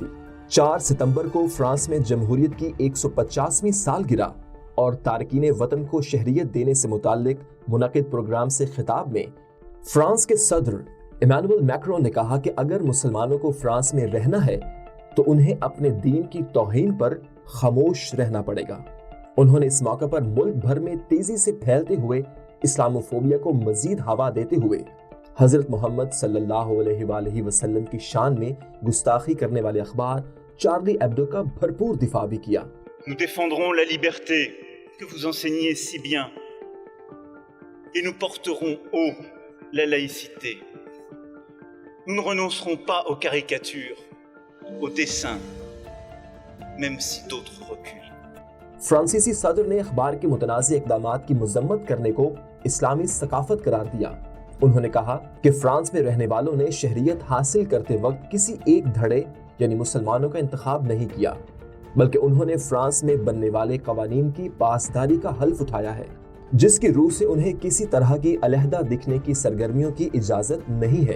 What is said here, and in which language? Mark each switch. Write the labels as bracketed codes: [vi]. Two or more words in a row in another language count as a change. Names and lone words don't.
[ur] 4 ستمبر کو فرانس میں جمہوریت کی 150ویں سالگرہ اور تارکین وطن کو شہریت دینے سے متعلق منعقد پروگرام سے خطاب میں فرانس کے صدر ایمانوئل میکرون نے کہا کہ اگر مسلمانوں کو فرانس میں رہنا ہے تو انہیں اپنے دین کی توہین پر خاموش رہنا پڑے گا۔ انہوں نے اس موقع پر ملک بھر میں تیزی سے پھیلتے ہوئے اسلاموفوبیا کو مزید ہوا دیتے ہوئے حضرت محمد صلی اللہ علیہ وآلہ وسلم کی شان میں گستاخی کرنے والے اخبار چارلی ایبڈو کا بھرپور دفاع بھی کیا۔ [fr] Nous défendrons la liberté que vous enseignez si bien et nous porterons haut la laïcité. Nous ne renoncerons pas aux caricatures, aux dessins, même si d'autres reculent. [ur] فرانسیسی صدر نے اخبار کے متنازع اقدامات کی مذمت کرنے کو اسلامی ثقافت قرار دیا۔ انہوں نے کہا کہ فرانس میں رہنے والوں نے شہریت حاصل کرتے وقت کسی ایک دھڑے یعنی مسلمانوں کا انتخاب نہیں کیا، بلکہ انہوں نے فرانس میں بننے والے قوانین کی پاسداری کا حلف اٹھایا ہے، جس کی روح سے انہیں کسی طرح کی علیحدہ دکھنے کی سرگرمیوں کی اجازت نہیں ہے۔